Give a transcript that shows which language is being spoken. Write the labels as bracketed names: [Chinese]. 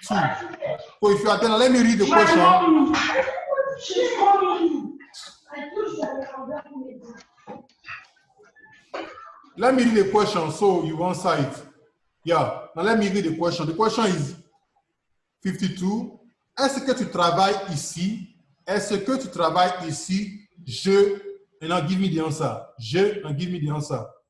[English] So if you are there, let me read the question. Let me read the question so you answer it. Yeah, now let me read the question. The question is 52. [French] Est-ce que tu travailles ici? Est-ce que tu travailles ici? [English] Je, and now give me the answer. Je, and give me the answer.